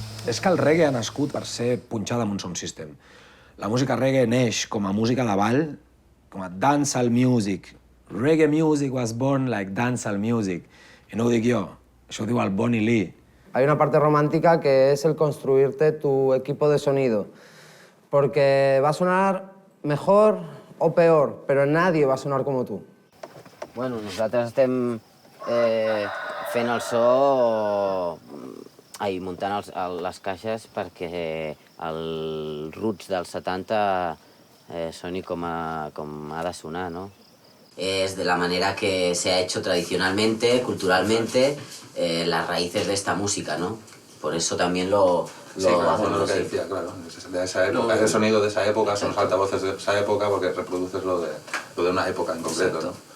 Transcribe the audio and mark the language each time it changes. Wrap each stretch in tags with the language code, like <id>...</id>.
<ca>És que el reggae ha nascut per ser punxada amb un sound system. La música reggae neix com a música de ball, com a dancehall music.</ca> <en>Reggae music was born like dancehall music.</en> <ca>I no ho dic jo, això ho diu el Bonnie Lee.</ca> <es>Hay una parte romántica que es el construirte tu equipo de sonido. Porque va a sonar mejor o peor, pero nadie va a sonar como tú.</es> <ca>Bueno, nosaltres estem fent el so, muntant les caixes perquè el roots dels 70 soni com ha de sonar, ¿no?</ca> <es>Es de la manera que se ha hecho tradicionalmente, culturalmente, las raíces de esta música, ¿no? Por eso también lo hacemos lo que decía, claro, de esa época, ese sonido de esa época, son los altavoces de esa época porque reproduces lo de una época en concreto. Exacto.</es>